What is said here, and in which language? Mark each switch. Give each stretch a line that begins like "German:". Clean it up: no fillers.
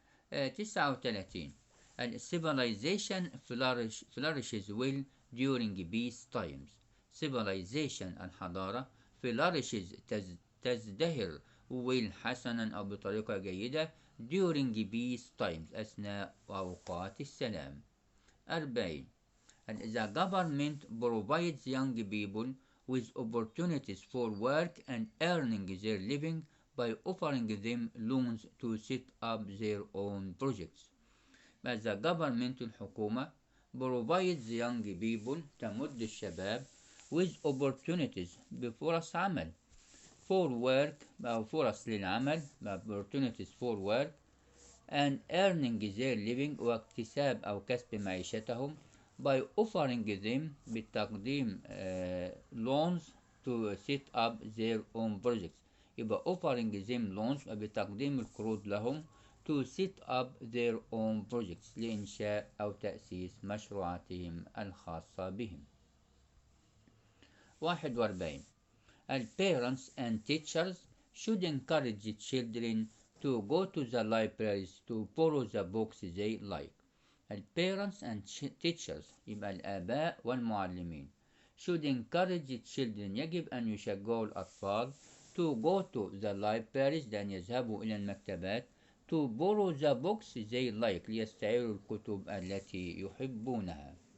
English: 39. Civilization flourishes well during peace times.
Arabic: Civilization الحضارة flourishes تزدهر well حسنا أو بطريقة جيدة
English: during peace times
Arabic: أثناء أوقات السلام.
English: 40. The government provides young people with opportunities for work and earning their living by offering them loans to set up their own projects. But the government الحكومة provides young people
Arabic: تمد الشباب
English: with opportunities
Arabic: بفرص عمل
English: for work
Arabic: أو فرص للعمل
English: opportunities for work and earning their living
Arabic: واكتساب أو كسب معيشتهم
English: by offering them بتقديم loans to set up their own projects.
Arabic: يبقى
English: offering them loans
Arabic: بتقديم القروض لهم
English: to set up their own projects
Arabic: لإنشاء أو تأسيس مشروعاتهم الخاصة بهم.
English: 41. Parents and teachers should encourage children to go to the libraries to borrow the books they like. Parents and teachers
Arabic: يبقى الآباء والمعلمين
English: should encourage children
Arabic: يجب أن يشجعوا الأطفال
English: to go to the libraries
Arabic: لأن يذهبوا إلى المكتبات
English: to borrow the books they like
Arabic: ليستعيروا الكتب التي يحبونها.